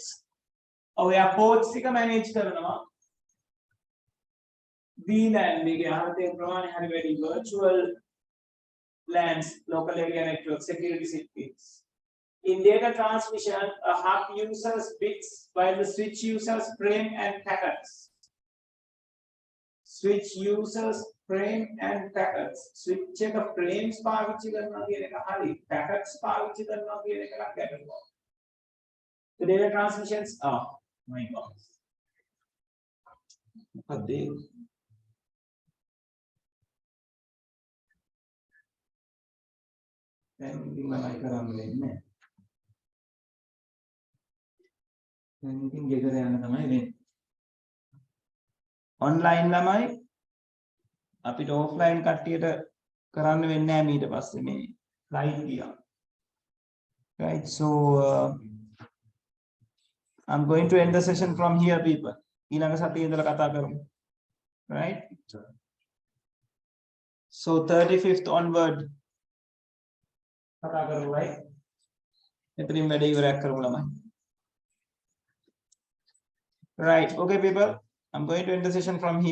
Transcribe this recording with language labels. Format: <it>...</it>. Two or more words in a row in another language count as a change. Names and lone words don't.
<en>Oh yeah, ports manage VLAN virtual LANs, local area network, security settings. In data transmission, a hub uses bits while the switch uses frame and packets. Switch uses frame and packets. Switch check a frames</en> <si>පාවිච්චි කරනවා කියන එක හරි. Packets පාවිච්චි කරනවා කියන එක නම් ගැටලුවක්.</si> <en>The data transmissions are my god.</en> <si>මොකද දැන් ඉතින් ළමයි කරන්න වෙන්නේ දැන් ඉතින් ගෙදර යන්න තමයි වෙන්නේ ඔන්ලයින් ළමයි අපිට ඔෆ්ලයින් කට්ටියට කරන්න වෙන්නේ නැහැ ඊට පස්සේ මේ ලයිව් ගියා</si> <en>right so I'm going to end the session from here people</en> <si>ඊළඟ සතියේ ඉඳලා කතා කරමු</si> <en>right so 35th onward right? Right, okay people, I'm going to end the session from here.</en>